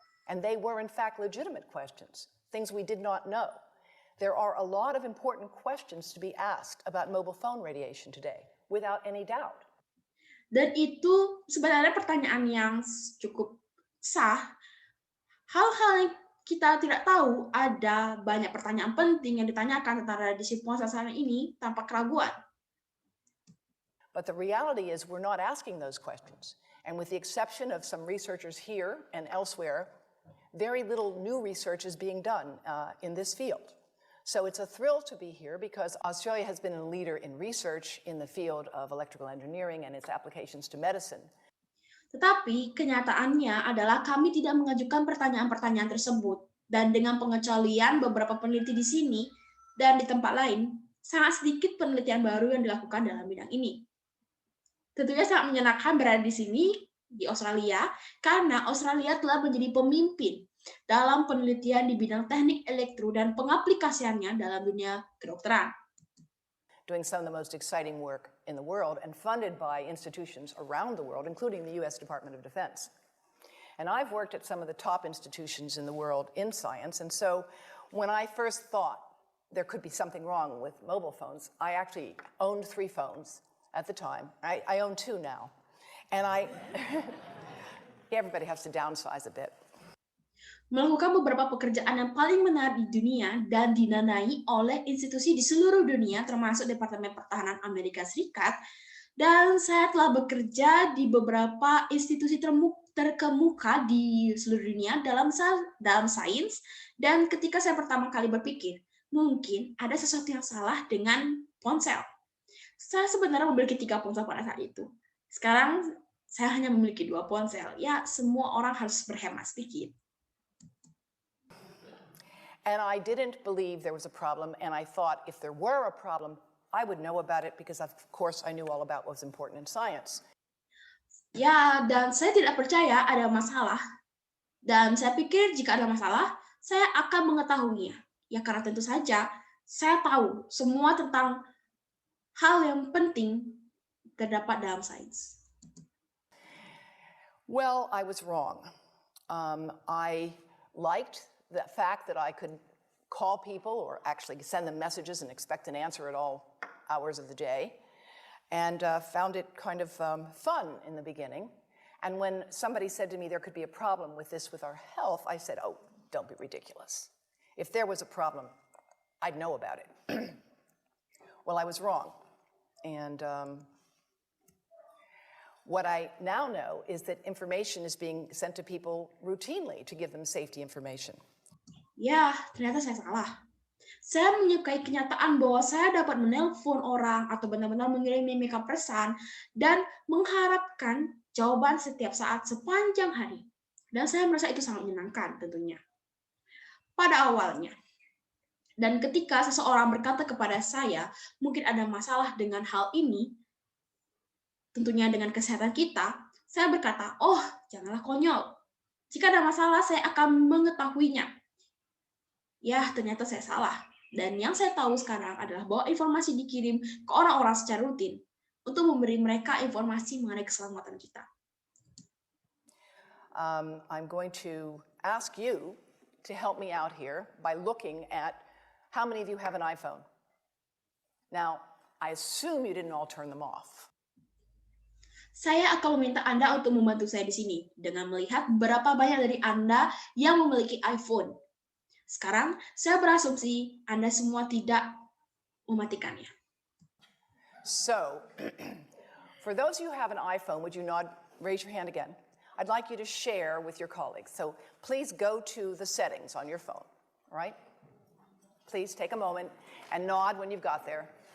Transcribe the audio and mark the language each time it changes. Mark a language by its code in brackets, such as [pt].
[en] And they were in fact legitimate questions, things we did not know. There are a lot of important questions to be asked about mobile phone radiation today, without any doubt. [id] Dan itu sebenarnya pertanyaan yang cukup sah. Hal-hal yang kita tidak tahu, ada banyak pertanyaan penting yang ditanyakan tentang radiasi penghasil ini tanpa keraguan. [en] But the reality is we're not asking those questions. And with the exception of some researchers here and elsewhere, very little new research is being done in this field. So it's a thrill to be here because Australia has been a leader in research in the field of electrical engineering and its applications to medicine. [id] Tetapi kenyataannya adalah kami tidak mengajukan pertanyaan-pertanyaan tersebut. Dan dengan pengecualian beberapa peneliti di sini dan di tempat lain, sangat sedikit penelitian baru yang dilakukan dalam bidang ini. Tentunya sangat menyenangkan berada di sini, di Australia, karena Australia telah menjadi pemimpin dalam penelitian di bidang teknik elektro dan pengaplikasiannya dalam dunia kedokteran. [en] Doing some of the most exciting work in the world and funded by institutions around the world, including the US Department of Defense. And I've worked at some of the top institutions in the world in science, and so when I first thought there could be something wrong with mobile phones, I actually owned 3 phones at the time. I own 2 now. And everybody has to downsize a bit. [id] Melakukan beberapa pekerjaan yang paling menarik di dunia dan dinanai oleh institusi di seluruh dunia, termasuk Departemen Pertahanan Amerika Serikat, dan saya telah bekerja di beberapa institusi terkemuka di seluruh dunia dalam sains, dan ketika saya pertama kali berpikir, mungkin ada sesuatu yang salah dengan ponsel. Saya sebenarnya memiliki 3 ponsel pada saat itu. Sekarang saya hanya memiliki 2 ponsel. Ya, semua orang harus berhemat sedikit. [en] And I didn't believe there was a problem, and I thought if there were a problem, I would know about it because of course I knew all about what was important in science. [id] Ya, dan saya tidak percaya ada masalah. Dan saya pikir jika ada masalah, saya akan mengetahuinya. Ya, karena tentu saja saya tahu semua tentang hal yang penting terdapat dalam sains. [en] Well, I was wrong. I liked the fact that I could call people or actually send them messages and expect an answer at all hours of the day, and found it kind of fun in the beginning. And when somebody said to me there could be a problem with this with our health, I said, oh, don't be ridiculous. If there was a problem, I'd know about it. Well, I was wrong. And what I now know is that information is being sent to people routinely to give them safety information. [id] Ya, ternyata saya salah. Saya menyukai kenyataan bahwa saya dapat menelpon orang atau benar-benar mengirim mereka pesan dan mengharapkan jawaban setiap saat sepanjang hari. Dan saya merasa itu sangat menyenangkan tentunya. Pada awalnya. Dan ketika seseorang berkata kepada saya, mungkin ada masalah dengan hal ini, tentunya dengan kesehatan kita, saya berkata, oh, janganlah konyol. Jika ada masalah, saya akan mengetahuinya. Ya, ternyata saya salah. Dan yang saya tahu sekarang adalah bahwa informasi dikirim ke orang-orang secara rutin untuk memberi mereka informasi mengenai keselamatan kita. [en] I'm going to ask you to help me out here by looking at how many of you have an iPhone? Now, I assume you didn't all turn them off. [id] Saya akan meminta Anda untuk membantu saya di sini dengan melihat berapa banyak dari Anda yang memiliki iPhone. Sekarang, saya berasumsi Anda semua tidak mematikannya. [en] So, for those of you who have an iPhone, would you raise your hand again? I'd like you to share with your colleagues. So please go to the settings on your phone, all right? Please take a moment and nod when you've got there.